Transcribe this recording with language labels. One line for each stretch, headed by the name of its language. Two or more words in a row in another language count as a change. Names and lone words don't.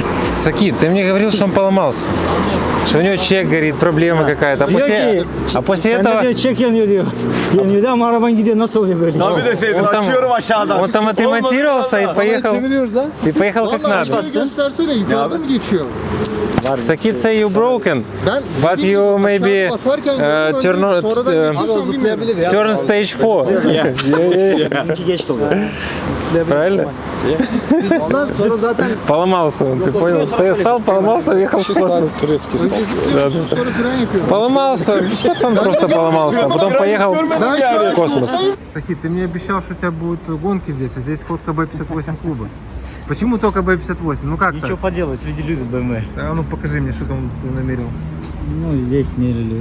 Russian: Сакит, ты мне говорил, что он поломался. Что у него чек горит, проблема какая-то. А после этого...
Turkish: Diyor, çek yanıyor diyor. Yanıyor da ama araban gidiyor, nasıl oluyor böyle?
Russian: Он там отремонтировался и поехал.
Turkish: Çeviriyoruz ha.
Russian: И поехал как
Turkish: Vallahi
Russian: надо.
Turkish: şunu göstersene, yukarıda mı geçiyor?
English: Sakit say you broken,
Turkish: Ben
English: but you maybe
Turkish: basarken
English: turn,
Turkish: sonradan geçiyorsa zıplayabilir ya.
English: turn stage 4.
Turkish: Bizimki geç oluyor.
Russian: Правильно?
Turkish: Biz ondan sonra zaten
Russian: Поломался он, ты понял? Стал, поломался, уехал в космос. Турецкий стол.
Turkish: sonra fren yapıyoruz.
Russian: Поломался, пацан просто поломался, а потом поехал
Turkish: Ben
Russian: в космос. Сахит, ты мне обещал, что у тебя будут гонки здесь, а здесь фотка Б58 клуба. Почему только Б58? Ну как Ничего так? поделать, люди любят BMW. А ну покажи мне, что там ты намерил. Ну, здесь мерили.